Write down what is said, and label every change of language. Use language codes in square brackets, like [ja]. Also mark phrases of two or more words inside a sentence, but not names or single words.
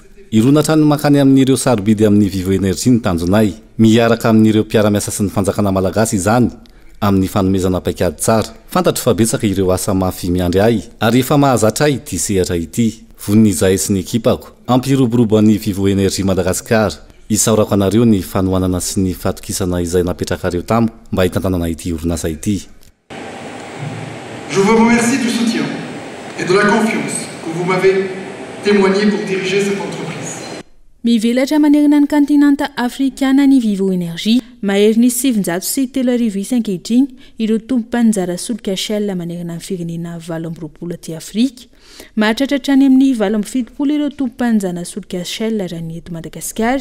[mg] Irona hatrany makany amin'ireo sarobidy amin'ny Vivo Énergie ny tanjonay miaraka amin'ireo mpiara-miasa sy ny fanjakana malagasy izany amin'ny fanomezana paikady tsara. Fantatro fa betsaka ireo asa mafy miandry ahy ary efa mahazatra ahy ity sehatra ity. Voniny izahay sy ny ekipako ampiroborobo ny Vivo Énergie Madagasikara. Isaorako anareo ny fanohanana sy ny fatokisana izay napetraka reo tamiko mba hitantanana ity orinasa ity. [fr] Je vous remercie du soutien et de la confiance que vous m'avez témoigné pour diriger cette entreprise. [mg] Mivelatra manerana ny kantinanta afrikana ny Vivo Énergie mahery ny 703 isa ankehitriny ireo tompon'anjara solika Shell manerana ny firenena 20 aty Afrika. Mahatratra hatrany amin'ny 70 ireo tompon'anjara solika Shell raha ny eto Madagasikara.